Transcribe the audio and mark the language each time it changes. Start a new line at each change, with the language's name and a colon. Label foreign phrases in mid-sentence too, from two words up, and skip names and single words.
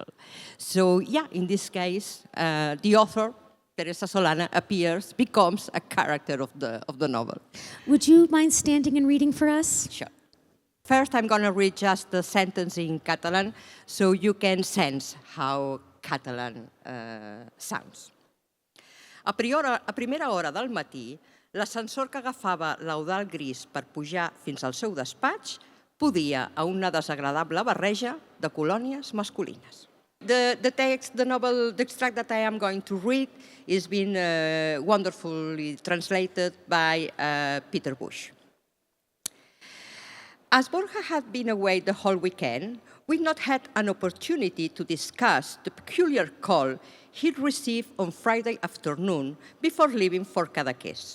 English: So yeah, in this case, the author, Teresa Solana, becomes a character of the novel. Would you mind standing and reading for us? Sure. First, I'm going to read just the sentence in Catalan so you can sense how Catalan sounds.
Catalan: A primera hora del matí, l'ascensor que agafava l'Eudal Gris per pujar fins al seu despatx podia a una desagradable barreja de colònies masculines.
English: The text, the novel, the extract that I am going to read is being wonderfully translated by Peter Bush. As Borja had been away the whole weekend, we'd not had an opportunity to discuss the peculiar call he'd received on Friday afternoon before leaving for Cadaqués.